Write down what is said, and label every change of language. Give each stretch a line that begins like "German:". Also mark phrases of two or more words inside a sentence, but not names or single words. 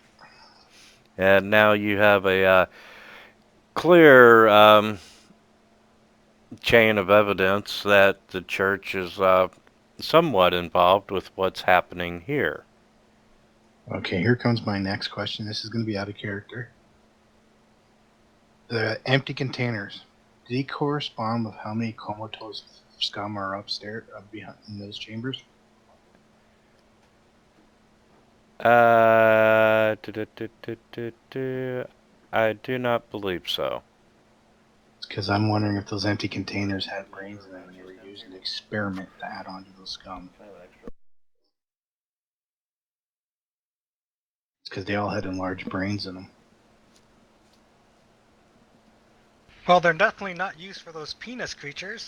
English: And now you have a clear chain of evidence that the church is somewhat involved with what's happening here. Okay, here comes my next question. This is going to be out of character. The empty containers, do they correspond with how many comatose scum are upstairs, behind in those chambers? Uh, du- du- du- du- du- du- I do not believe so. Because I'm wondering if those empty containers had brains in them and they were used in an experiment to add onto those scum. It's because they all had enlarged brains in them. Well, they're definitely not used for those penis creatures.